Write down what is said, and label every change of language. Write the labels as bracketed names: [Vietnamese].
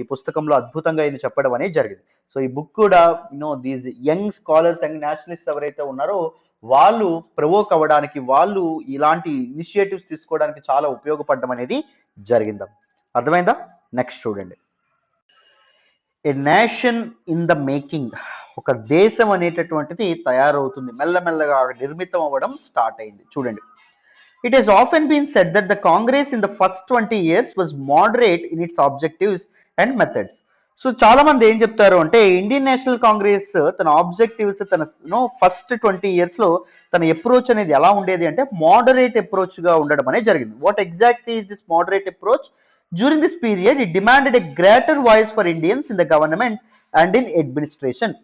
[Telugu] ఈ పుస్తకంలో అద్భుతంగా ఇది చెప్పడం అనేది జరిగింది. సో ఈ బుక్ కూడా these young scholars, young Nationalist ఎవరైతే ఉన్నారో వాళ్ళు ప్రవోక్ అవ్వడానికి, వాళ్ళు ఇలాంటి ఇనిషియేటివ్స్ తీసుకోవడానికి చాలా ఉపయోగపడడం అనేది జరిగింది. అర్థమైందా? [English] next [Telugu] చూడండి, [English] A nation in the making. [Telugu] ఒక దేశం అనేటటువంటిది తయారవుతుంది, మెల్లమెల్లగా నిర్మితం అవ్వడం స్టార్ట్ అయింది. చూడండి, [English] it has often been said that the Congress in the first 20 years was moderate in its objectives and methods. [Telugu] So చాలా మంది ఏం చెప్తారు అంటే ఇండియన్ నేషనల్ కాంగ్రెస్ తన ఆబ్జెక్టివ్స్, తన ఫస్ట్ 20 years లో తన అప్రోచ్ అనేది ఎలా ఉండేది అంటే మోడరేట్ అప్రోచ్ గా ఉండడం అనేది జరిగింది. [English] What exactly is this moderate approach? During this period it demanded a greater voice for Indians in the government and in administration.